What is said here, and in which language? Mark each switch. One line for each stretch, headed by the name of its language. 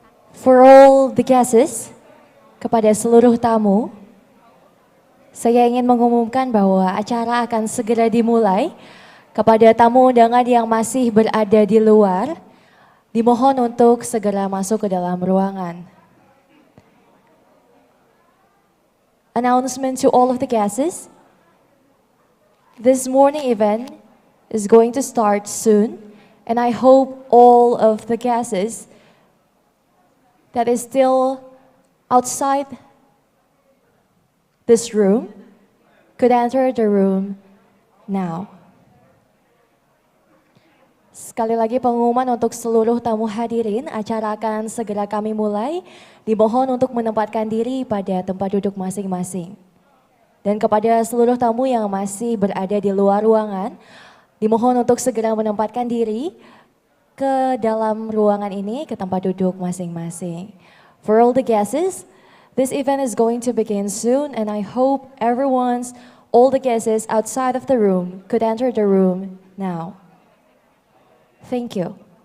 English: For all the guests,
Indonesian: kepada seluruh tamu, saya ingin mengumumkan bahwa acara akan segera dimulai. Kepada tamu undangan yang masih berada di luar, dimohon untuk segera masuk ke dalam ruangan.
English: Announcement to all of the guests. This morning event is going to start soon, and I hope all of the guests that is still outside this room could enter the room now.
Indonesian: Sekali lagi pengumuman untuk seluruh tamu hadirin, acara akan segera kami mulai. Dimohon untuk menempatkan diri pada tempat duduk masing-masing. Dan kepada seluruh tamu yang masih berada di luar ruangan, dimohon untuk segera menempatkan diri ke dalam ruangan ini, ke tempat duduk masing-masing.
English: For all the guests, this event is going to begin soon, and I hope all the guests outside of the room could enter the room now. Thank you.